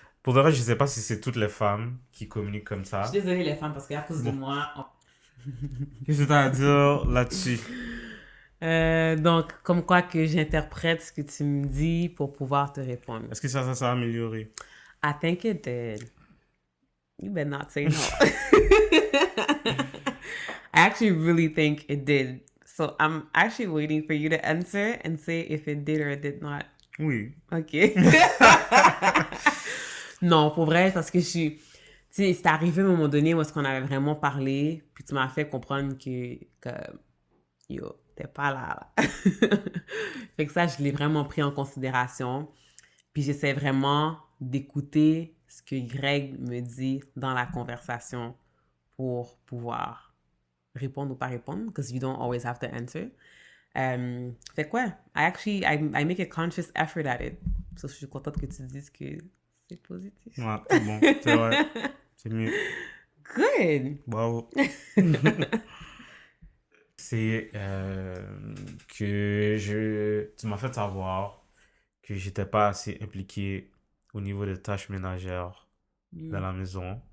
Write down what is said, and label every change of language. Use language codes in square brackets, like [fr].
[fr] Pour de vrai, je sais pas si c'est toutes les femmes qui communiquent comme je ça. suis désolée les femmes parce qu'à cause de Bon. moi, Qu'est-ce que t'as à dire là-dessus? Donc, comme quoi que j'interprète ce que tu me dis pour pouvoir te répondre. Est-ce que ça s'est amélioré? [en] I think it did. You better not say no. I actually really think it did. So I'm actually waiting for you to answer and say if it did or it did not. [fr] Oui. [en] OK. [fr] Non, pour vrai, parce que je suis... Tu sais, c'est arrivé à un moment donné où est-ce qu'on avait vraiment parlé, puis tu m'as fait comprendre que yo, t'es pas là, là. Fait que ça, je l'ai vraiment pris en considération. Puis j'essaie vraiment d'écouter ce que Greg me dit dans la conversation pour pouvoir répondre ou pas répondre, [en] because you don't always have to answer. [fr] Fait que ouais, [en] I make a conscious effort at it. [fr] So, je suis contente que tu dises que c'est positif. Ouais, c'est bon. C'est vrai. C'est mieux. [en] Good! [fr] Bravo. C'est que tu m'as fait savoir que j'étais pas assez impliqué au niveau des tâches ménagères dans la maison.